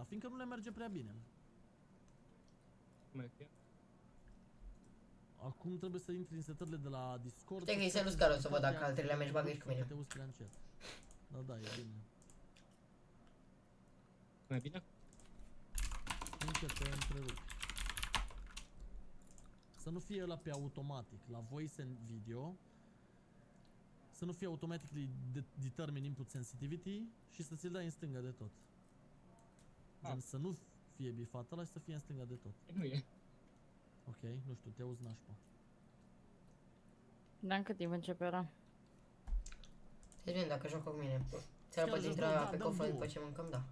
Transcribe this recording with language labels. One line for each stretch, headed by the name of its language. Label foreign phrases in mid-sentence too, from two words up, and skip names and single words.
Romanian: Fiindcă nu le merge prea bine. Acum trebuie să intri în setările de la Discord. Stai că îi salut Scarul să văd dacă al treilea meci bagă și cu mine. Te uzi prea încet. Da, e bine. Mai bine? Încă te întrerup. Să nu fie ăla pe automatic, la
English: voice and video.
Romanian: Să nu fie
English: automatically determine input sensitivity
Romanian: și să ți-l dai în stânga de tot. Gen să nu fie bifat ăla și să fie în stânga de tot. Nu e. Ok, nu știu, te auzi nașpa. Dar în cât timp începe ăla? Să vedem dacă joacă cu mine. Ți-ar poate intra pe cofră după ce mâncăm, da.